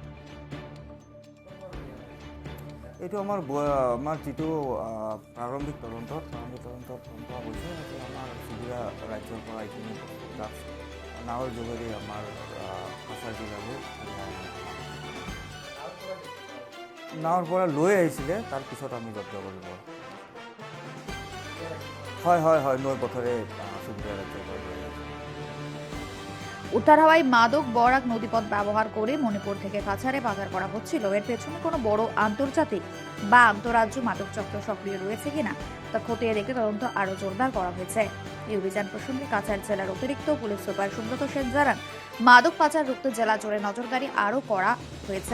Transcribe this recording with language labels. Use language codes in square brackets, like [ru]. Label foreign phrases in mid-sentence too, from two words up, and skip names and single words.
[as] এইটো আমাৰ যিটো প্ৰাৰম্ভিক তদন্তত গম পোৱা গৈছে যে আমাৰ চুবুৰীয়া ৰাজ্যৰ পৰা এইখিনি ড্ৰাগছ নাৱৰ যোগেদি আমাৰ কাছাৰ জিলালৈ নাৱৰ পৰা লৈ আহিছিলে, তাৰপিছত আমি জব্দ কৰিব। হয় নৈ পথৰে চুবুৰীয়া রাজ্যের। [bn] উদ্ধার হওয়ায় মাদক বরাক নদীপথ ব্যবহার করে মণিপুর থেকে কাছাড়ে পাচার করা হচ্ছিল। এর পেছনে কোনো বড় আন্তর্জাতিক বা আন্তঃরাজ্য মাদক চক্র সক্রিয় রয়েছে কিনা তা খতিয়ে দেখে তদন্ত আরো জোরদার করা হয়েছে। এই অভিযান প্রসঙ্গে কাছাড় জেলার অতিরিক্ত পুলিশ সুপার সুব্রত সেন জানান, মাদক পাচার রুখতে জেলা জুড়ে নজরদারি আরো করা হয়েছে।